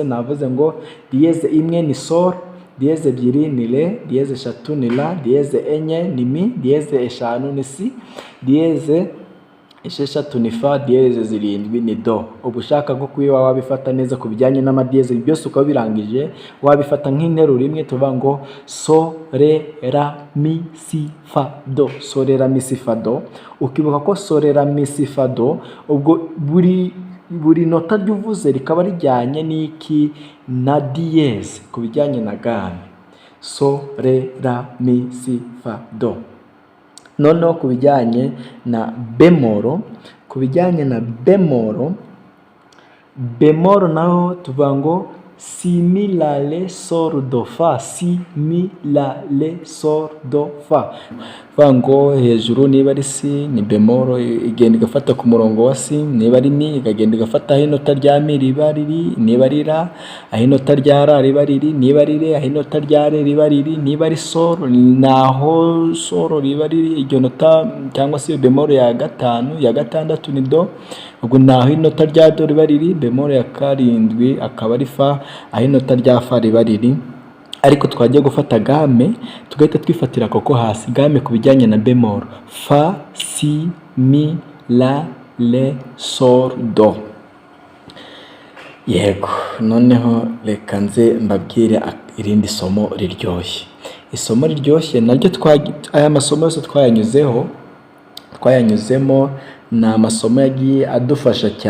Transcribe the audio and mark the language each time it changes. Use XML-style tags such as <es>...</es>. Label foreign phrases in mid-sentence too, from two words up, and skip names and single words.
<rw>Navuze ngo dieze imwe ni sol, dieze ebyiri ni re, dieze eshatu ni la, dieze enye ni mi, dieze eshanu ni si, dieze esheshatu ni fa, dieze zirindwi ni do. Ubushaka bwo kuyiwa wabifata neza ku bijyanye n'amadieze byose ukaba birangije, wabifata nk'interuro imwe tuvuga ngo so re ra mi si fa do, so re ra mi si fa do. Ukibuka ko so re ra mi si fa do ubwo buri nota ryuvuze rikaba rijyanye n'iki na dieze ku bijyanye na game. So re ra mi si fa do. Noneho ku bijyanye na bemoro, bemoro naho tuvuga ngo si mi la le sol do fa, si mi la le sol do fa. Vuga ngo hejuru niba ari si ni bemoro igenda igafata ku murongo wa si, niba ari mi ikagenda igafata aho inota rya mi riba riri, niba ari ra aho inota rya ra riba riri, niba ari re aho inota rya re riba riri, niba ari sol naho sol riba riri. Iryo nota cyangwa se bemoro ya gatanu ya gatandatu ni do, ubwo naho inota rya do riba riri. Bemoro ya karindwi akaba ari fa, aho inota rya fa riba riri. Ariko twagiye gufata game tugahita twifatira koko hasi game ku bijyanye na bemoro: fa, si, mi, la, le, sol, do. Yego, noneho reka nze mbabwire irindi somo riryoshye. Isomo riryoshye naryo aya masomo yose twayanyuzemo ni amasomo yagiye adufasha cyane.</rw>